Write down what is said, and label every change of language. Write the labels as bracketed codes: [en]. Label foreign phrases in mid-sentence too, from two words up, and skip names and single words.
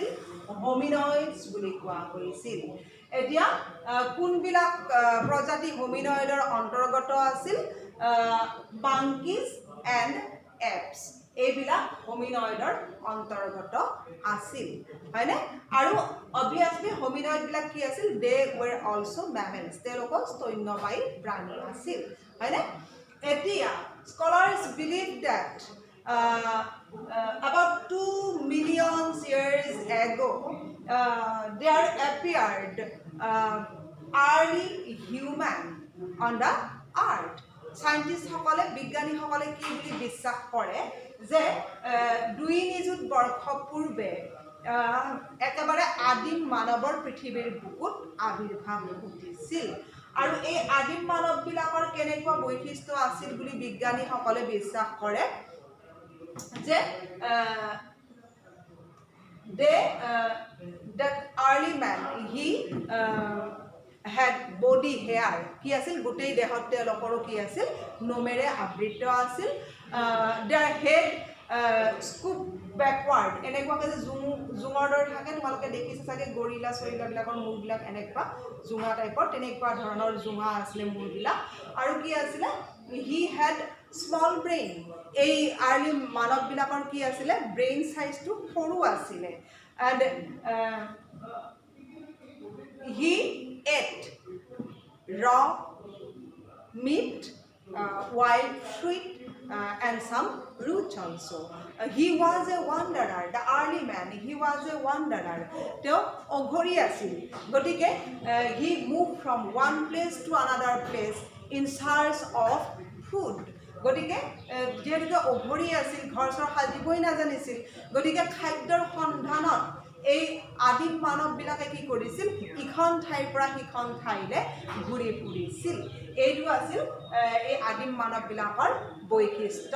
[as] হোমিনয়েডছ বুলি কোৱা হৈছিল এতিয়া কোনবিলাক প্ৰজাতি হোমিনয়েডৰ অন্তৰ্গত আছিল [en] monkeys and [as] এপছ এইবিলাক হোমিনয়েডৰ অন্তৰ্গত আছিল হয়নে আৰু অবভিয়াছলি হোমিনয়েডবিলাক কি আছিল [en] they were also mammals [as] তেওঁলোকৰ স্তন্যপায়ী প্ৰাণী আছিল হয়নে Etia, [en] scholars believe that about 2 million years ago there appeared early human on the earth. [as] Scientists সকলে বিজ্ঞানী সকলে কি বুলি বিশ্বাস কৰে যে 2 নিযুত বৰ্ষ পূৰ্বে একেবাৰে আদিম মানৱৰ পৃথিৱীৰ বুকুত আবিৰ্ভাৱ ঘটিছিল আৰু এই আদিম মানৱবিলাকৰ কেনেকুৱা বৈশিষ্ট্য আছিল বুলি বিজ্ঞানীসকলে বিশ্বাস কৰে যে [en] that early man he had body hair [as] কি আছিল গোটেই দেহত তেওঁলোকৰো কি আছিল নোমেৰে আবৃত আছিল [en] their head scoop backward [as] এনেকুৱাকে যে জুঙৰ দৰে থাকে তোমালোকে দেখিছা চাগে গৰিলা চৰিলাবিলাকৰ মূৰবিলাক এনেকুৱা জুঙা টাইপৰ তেনেকুৱা ধৰণৰ জুঙা আছিলে মূৰবিলাক আৰু কি আছিলে [en] he head small brain [as] এই আৰ্লি মানৱবিলাকৰ কি আছিলে [en] brain size [as] সৰু আছিলে এণ্ড [en] he ate raw meat, wild fruit, and some roots also. He was a wanderer, the early man, he was a wanderer. [as] তেওঁ অঘৰী আছিল. [en] Gotike he moved from one place to another place in search of food. [as] গতিকে যেহেতুকে অঘৰী আছিল, ঘৰ চৰ সাজিবই নাজানিছিল, গতিকে খাদ্যৰ সন্ধানত এই আদিম মানৱবিলাকে কি কৰিছিল, ইখন ঠাইৰ পৰা সিখন ঠাইলৈ ঘূৰি ফুৰিছিল। এইটো আছিল এই আদিম মানৱবিলাকৰ বৈশিষ্ট্য।